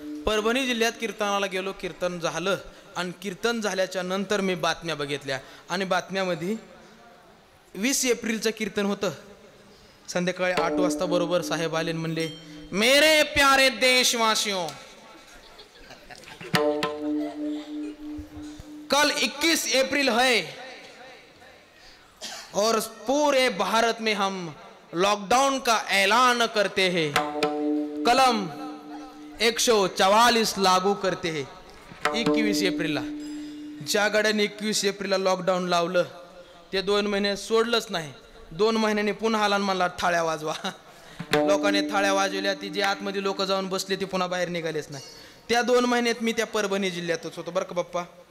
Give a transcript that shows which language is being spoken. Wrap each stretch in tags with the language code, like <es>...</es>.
<mr>परभणी जिल्ह्यात कीर्तनाला गेलो, कीर्तन झालं आणि कीर्तन झाल्याच्या नंतर मी बातम्या बघितल्या आणि बातम्यामध्ये 20 एप्रिलचं कीर्तन होतं. संध्याकाळी 8 वाजता बरोबर साहेब आले म्हणले,</mr> <hi>मेरे प्यारे देशवासियों कल 21 अप्रैल है और पूरे भारत में हम लॉकडाउन का ऐलान करते हैं, कलम 144 लागू करते हैं</hi> <mr>21 एप्रिलला. ज्या गाड्याने 21 एप्रिलला लॉकडाऊन लावलं ते 2 महिने सोडलंच नाही. 2 महिन्यांनी पुन्हा आला मला थाळ्या वाजवा. लोकांनी थाळ्या वाजवल्या, ती जे आतमध्ये लोक जाऊन बसले ते पुन्हा बाहेर निघालेच नाही. त्या 2 महिन्यात मी त्या परभणी जिल्ह्यातच होतो बरं का बाप्पा.</mr>